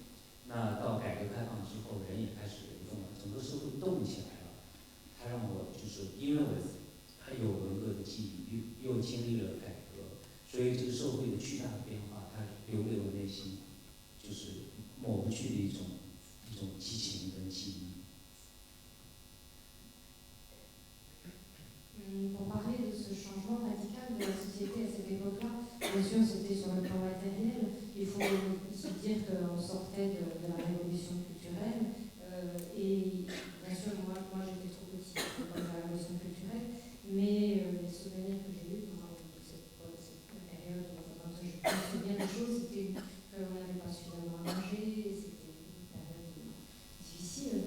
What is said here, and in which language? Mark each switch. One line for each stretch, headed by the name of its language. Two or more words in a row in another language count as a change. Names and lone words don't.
Chinese: 那到改革开放之后，人也开始流动了，整个社会动起来了。它让我就是因为我还有文革的记忆，又经历了改革，所以这个社会的巨大的变化，它留给我内心就是抹不去的一种激情跟记忆。
French: Pour parler de ce changement radical de la société à cette époque-là, bien sûr c'était sur le plan matériel. Il faut se dire qu'on sortait de la révolution culturelle et bien sûr moi j'étais trop petite pour la révolution culturelle, mais les souvenirs que j'ai eus pendant cette période, quand je me souviens des choses, c'était qu'on n'avait pas suffisamment à manger, c'était une période difficile.